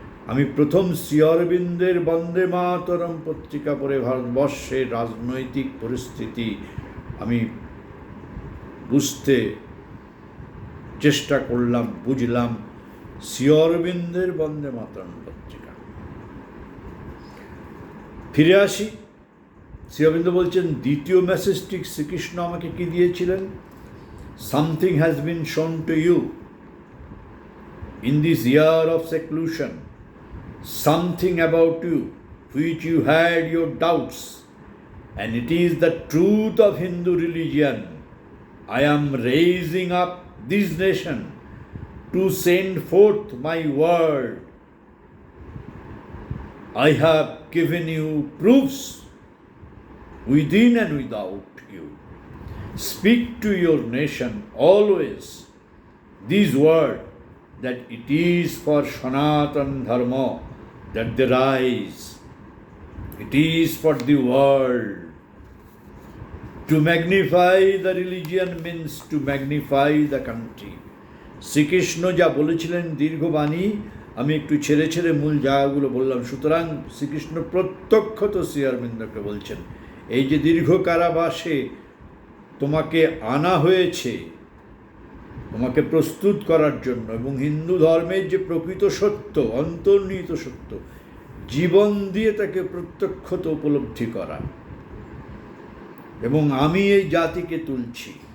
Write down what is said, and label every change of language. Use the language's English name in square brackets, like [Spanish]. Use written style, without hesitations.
[Bangla] আমি প্রথম শ্রী অরবিন্দের বন্দে মাতরম পত্রিকা পড়ে ভারতবর্ষের রাজনৈতিক পরিস্থিতি আমি বুঝতে চেষ্টা করলাম, বুঝলাম শ্রী অরবিন্দের বন্দে মাতরম পত্রিকা। ফিরে আসি, শ্রী অরবিন্দ বলছেন দ্বিতীয় মেসেজটি শ্রীকৃষ্ণ আমাকে কি দিয়েছিলেন? [English] Something has been shown to you in this year of seclusion, something about you which you had your doubts, and it is the truth of Hindu religion. I am raising up this nation to send forth my word. I have given you proofs within and without you. Speak to your nation always these words, that it is for Sanatan Dharma that they rise. It is for the world. To magnify the religion means to magnify the country. [Bangla] Shrikrishna যা বলেছিলেন দীর্ঘ বাণী, আমি একটু ছেড়ে ছেড়ে মূল জায়গাগুলো বললাম। সুতরাং শ্রীকৃষ্ণ প্রত্যক্ষত শ্রী অরবিন্দকে বলছেন, এই যে দীর্ঘ কারাবাসে তোমাকে আনা হয়েছে তোমাকে প্রস্তুত করার জন্য, এবং হিন্দু ধর্মের যে প্রকৃত সত্য, অন্তর্নিহিত সত্য, জীবন দিয়ে তাকে প্রত্যক্ষত উপলব্ধি করা, এবং আমি এই জাতিকে তুলছি,